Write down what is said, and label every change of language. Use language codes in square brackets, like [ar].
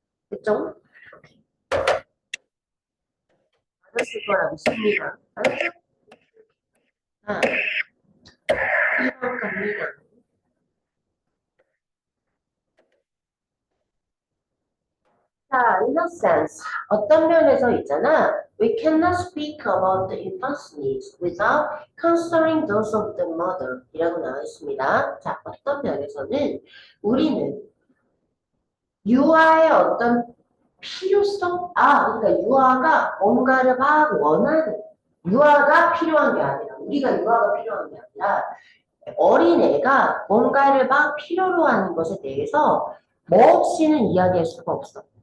[ko] 됐죠? 맞았을 거라 믿습니다. 알았죠? 자, 2번 갑니다. 자, [en] in a sense, [ko] 어떤 면에서 있잖아. [en] We cannot speak about the infant's needs without considering those of the mother [ko] 이라고 나와 있습니다. 자, 어떤 면에서는 우리는 유아의 어떤 필요성? 그러니까 유아가 뭔가를 막 원하는, 유아가 필요한 게 아니라, 우리가 유아가 필요한 게 아니라, 어린애가 뭔가를 막 필요로 하는 것에 대해서 뭐 없이는 이야기할 수가 없어.